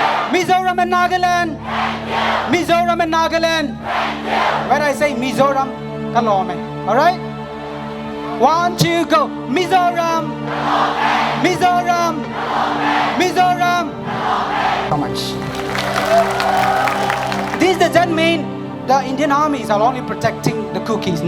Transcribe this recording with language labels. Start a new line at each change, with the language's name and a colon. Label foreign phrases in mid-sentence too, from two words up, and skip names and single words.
English: Mizoram and Nagaland. Mizoram and Nagaland. When I say Mizoram, Kalome. Alright? 1, 2, go. Mizoram. Mizoram. Mizoram. How much? This doesn't mean the Indian armies are only protecting the cookies.